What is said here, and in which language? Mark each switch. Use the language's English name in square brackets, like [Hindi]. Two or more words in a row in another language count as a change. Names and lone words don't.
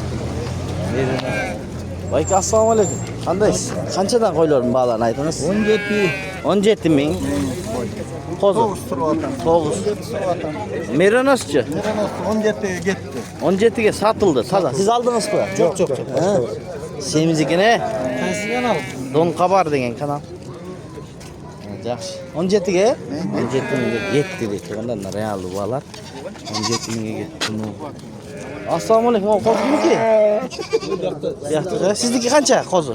[Kyrgyz] Байке, ассаламу алейкум. Кандайсыз? Канчадан койлордун бааларын айтыңыз? 17 000. Козу. 9. Мероносчу? Меронос 17-ге кетти. 17-ге сатылды. Таза. Сиз алдыңызбы? Жок. [Uzbek] Semizniki ne? Qaysi kanal? Don Qabar degan kanal. Yaxshi. 17 ga? 17 mingga 7 deb turganda real bolalar. 17 mingga ketdi. Assalomu alaykum. Qo'ziniki? Yaxshi. Sizniki qancha qo'zi?